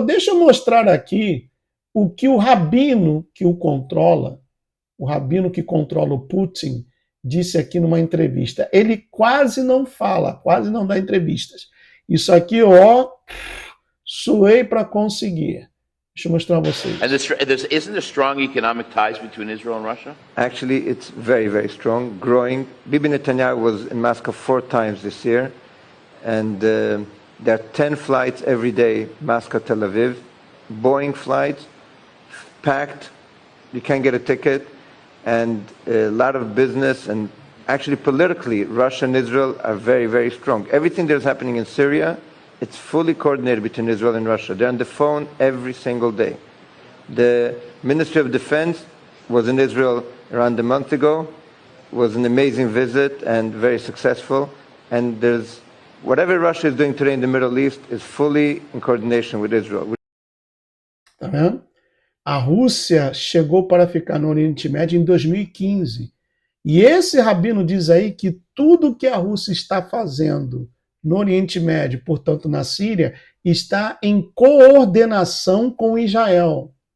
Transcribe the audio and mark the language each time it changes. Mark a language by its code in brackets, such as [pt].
[pt] Deixa eu mostrar aqui o que o rabino que o rabino que controla o Putin, disse aqui numa entrevista. Ele quase não fala, quase não dá entrevistas. Isso aqui, ó, suei para conseguir. Deixa eu mostrar a vocês. [en] Isn't there strong economic ties between Israel and Russia? Actually, it's very, very strong, growing. Bibi Netanyahu was in Moscow 4 times this year, and there are 10 flights every day, Moscow-Tel Aviv, Boeing flights, packed, you can't get a ticket, and a lot of business, and actually politically, Russia and Israel are very, very strong. Everything that's happening in Syria, it's fully coordinated between Israel and Russia. They're on the phone every single day. The Ministry of Defense was in Israel around a month ago. It was an amazing visit and very successful. And there's whatever Russia is doing today in the Middle East is fully in coordination with Israel. [pt] Tá vendo? A Rússia chegou para ficar no Oriente Médio em 2015. E esse rabino diz aí que tudo que a Rússia está fazendo no Oriente Médio, portanto na Síria, está em coordenação com Israel.